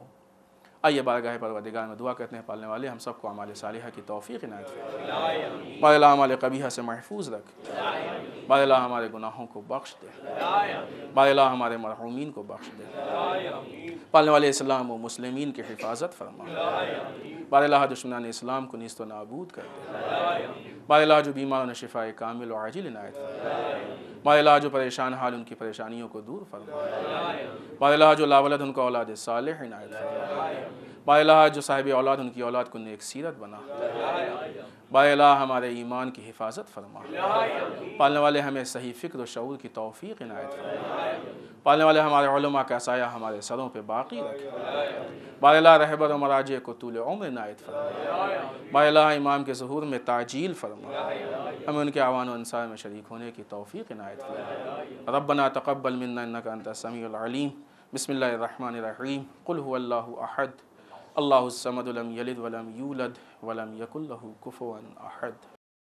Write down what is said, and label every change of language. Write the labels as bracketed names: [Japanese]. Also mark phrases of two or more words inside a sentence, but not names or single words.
[Urdu] آئیے بارگاہ پروردگار میں دعا کرتے ہیں, پالنے والے ہم سب کو اعمال صالحہ کی توفیق عنایت فرما. بار اللہ اعمال قبیحہ سے محفوظ رکھ. بار اللہ ہمارے گناہوں کو بخش دے. بار اللہ ہمارے مرحومین کو بخش دے. پالنے والے اسلام و مسلمین کی حفاظت فرما. بار اللہ دشمنان اسلام کو نیست و نابود کر دے. بار اللہ جو بیماروں شفاء کامل و عاجل عنایت فرما. بار اللہ جو پریشان حال ان کی پریشانیوں کو دور فرما. بار اللہ جو لاولد ان کو اولاد صالح عنایت فرما. بار اللہ جو صاحب اولاد ان کی اولاد کو نیک سیرت بنا. بار اللہ ہمارے ایمان کی حفاظت فرما. پالنے والے ہمیں صحیح فکر و شعور کی توفیق عنایت فرما. پالنے والے ہمارے علماء کا سایہ ہمارے سروں پہ باقی رکھ. بار اللہ رہبر و مراجع کو طول عمر عنایت فرما. بار اللہ امام کے ظہور میں تعجیل فرما. ہمیں ان کے اعوان و انصار میں شریک ہونے کی توفیق عنایت فرما. [Arabic] ربنا تقبل منا انک انت السمیع العلیم. بسم اللہ الرحمن الرحیم. قل هو اللہ احد اللہ الصمد لم یلد ولم یولد ولم یکن لہ کفوا احد.